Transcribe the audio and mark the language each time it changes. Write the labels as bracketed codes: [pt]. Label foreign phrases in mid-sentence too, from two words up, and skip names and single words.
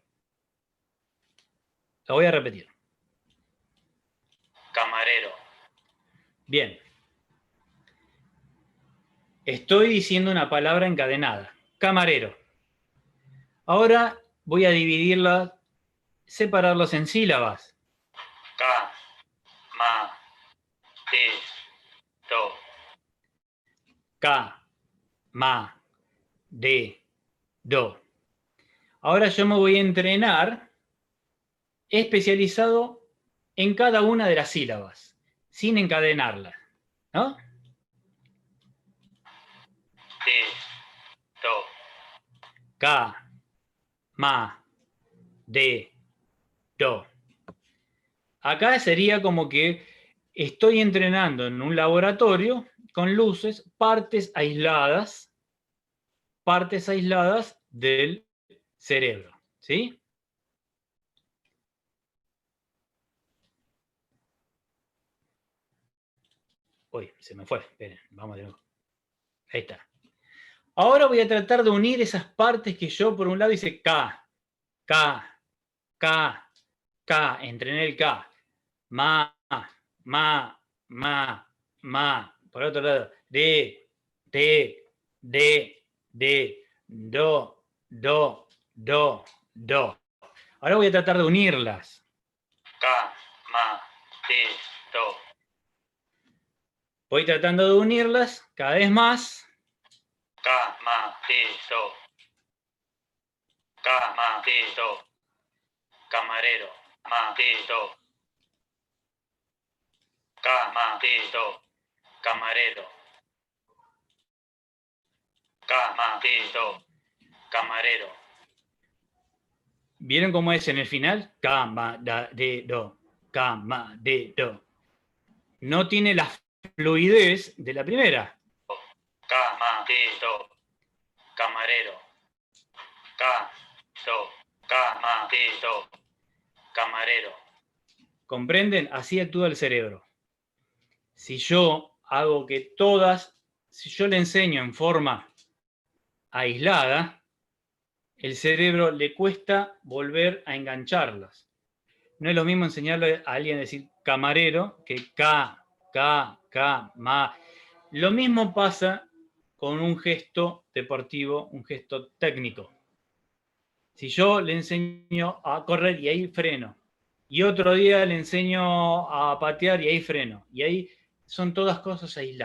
[es] Lo voy a repetir. Camarero. Bien. Estoy diciendo una palabra encadenada. Camarero. Ahora voy a dividirlas, separarlas en sílabas. Ca. Ma. De. Do. Ca. Ma. De. Do. Ahora yo me voy a entrenar especializado en cada una de las sílabas, sin encadenarlas, ¿no? De. Do. Ca. Ma. De. Do. Acá sería como que estoy entrenando en un laboratorio con luces, partes aisladas del cerebro, ¿sí? Uy, se me fue, esperen, vamos de nuevo. Ahí está. Ahora voy a tratar de unir esas partes que yo por un lado hice K, K, K, K, entrené el K, ma, ma, ma, ma, por otro lado, de, do, do, do, do. Ahora voy a tratar de unirlas. Ca. Ma. De. Do. Voy tratando de unirlas cada vez más. Ca. Ma. De. Do. Ca. Ma. De. Do. Camarero. Ma. De. Do. Ca. Ma. De. Do. Camarero. Ca. Ma. De. Do. Camarero. ¿Vieron cómo es en el final? Ka, ma, da, de, do. Ka, ma, de, do. No tiene la fluidez de la primera. Ca. Ma. De. Do. Camarero. Ca. Do. Ca. Ma. De. Do. Camarero. ¿Comprenden? Así actúa el cerebro. Si yo hago que todas, si yo le enseño en forma aislada, el cerebro le cuesta volver a engancharlas. No es lo mismo enseñarle a alguien a decir camarero que ca, ma. Lo mismo pasa con un gesto deportivo, un gesto técnico. Si yo le enseño a correr y ahí freno, y otro día le enseño a patear y ahí freno, y ahí son todas cosas aisladas.